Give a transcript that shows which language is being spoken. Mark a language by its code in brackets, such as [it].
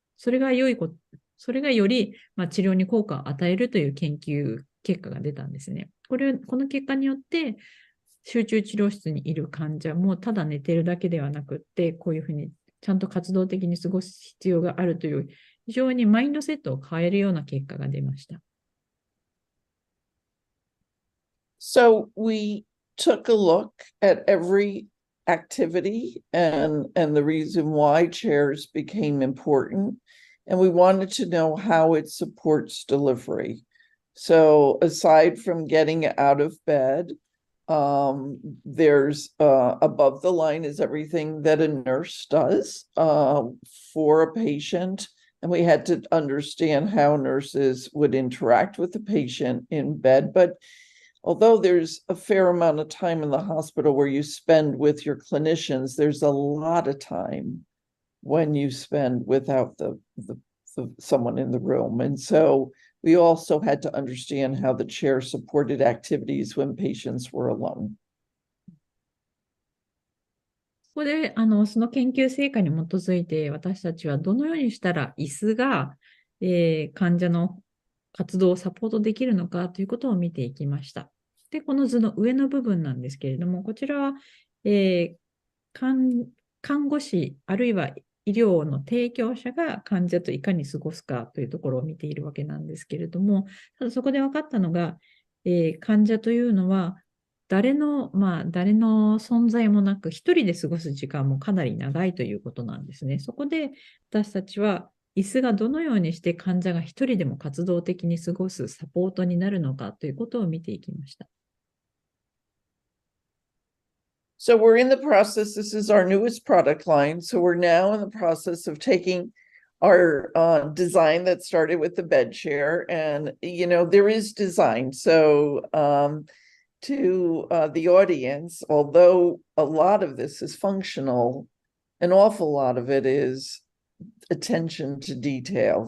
[ja] それがより、治療に効果を与えるという研究結果が出たんですね。この結果によって、集中治療室にいる患者もただ寝てるだけではなくって、こういうふうにちゃんと活動的に過ごす必要があるという、非常にマインドセットを変えるような結果が出ました。 [en] So we took a look at every activity and the reason why chairs became important, and we wanted to know how it supports delivery. So aside from getting out of bed, there's above the line is everything that a nurse does for a patient. And we had to understand how nurses would interact with the patient in bed. But although there's a fair amount of time in the hospital where you spend with your clinicians, there's a lot of time when you spend without the someone in the room. And so we also had to understand how the chair supported activities when patients were alone. [ja] ここで、その研究成果に基づいて、私たちはどのようにしたら椅子が、患者の活動をサポートできるのかということを見ていきました。で、この図の上の部分なんですけれども、こちらは、看護師、あるいは医療の提供者が患者といかに過ごすかというところを見ているわけなんですけれども、ただそこで分かったのが、患者というのは、誰の存在もなく、一人で過ごす時間もかなり長いということなんですね。そこで私たちは、椅子がどのようにして患者が一人でも活動的に過ごすサポートになるのかということを見ていきました。 [en] So we're in the process. This is our newest product line. So we're now in the process of taking our design that started with the bed chair, and there is design. So to the audience, although a lot of this is functional, an awful lot of it is attention to detail.